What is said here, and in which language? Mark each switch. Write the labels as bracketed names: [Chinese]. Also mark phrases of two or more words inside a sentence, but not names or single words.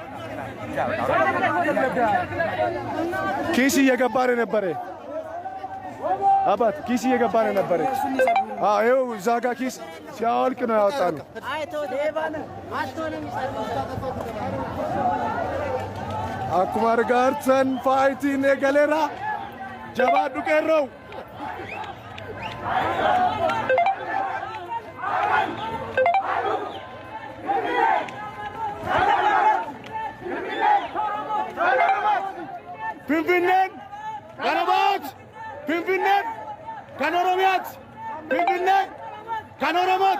[Amharic] ኪስ እየገባ ነበረ። አባት ኪስ እየገባ ነው ነበረች። ይኸው እዛ ጋ ኪስ ሲያወልቅ ነው ያወጣነው። [Oromo] akkuma argaartan faayitiin eegaleera jabaadhu qeerroo. Finfinneen kan Oromooti, Finfinneen kan Oromiyaati, Finfinneen kan Oromooti.